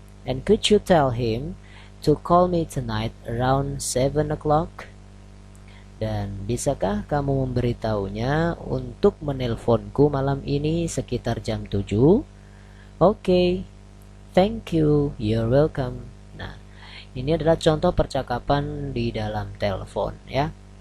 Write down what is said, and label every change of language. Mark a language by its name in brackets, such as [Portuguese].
[English] And could you tell him to call me tonight around 7 o'clock? [Indonesian] Dan bisakah kamu memberitahunya untuk menelponku malam ini sekitar jam 7? [English] Okay, thank you, you're welcome. [Indonesian] Nah, ini adalah contoh percakapan di dalam telepon ya.